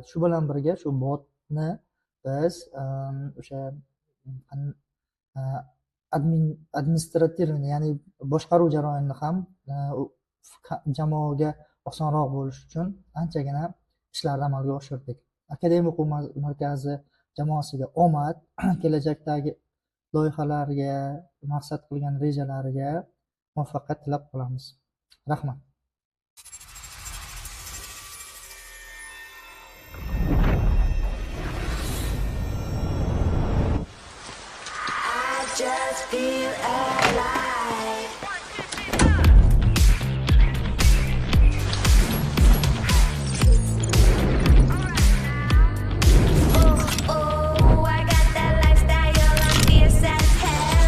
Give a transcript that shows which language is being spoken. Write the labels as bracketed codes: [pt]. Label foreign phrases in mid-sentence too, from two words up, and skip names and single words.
[uz] Shu bilan birga shu botni biz o'sha administrativniy, ya'ni boshqaruv jarayonini ham jamoaga osonroq bo'lishi uchun anchagina ishlarni amalga oshirdik. Akademiya o'quv markazi jamoasiga omad, kelajakdagi loyihalariga, maqsad qilgan rejalariga muvaffaqiyat tilab qolamiz. Rahmat. [en] Just feel alive. Oh, I got that lifestyle, I'm fierce as hell.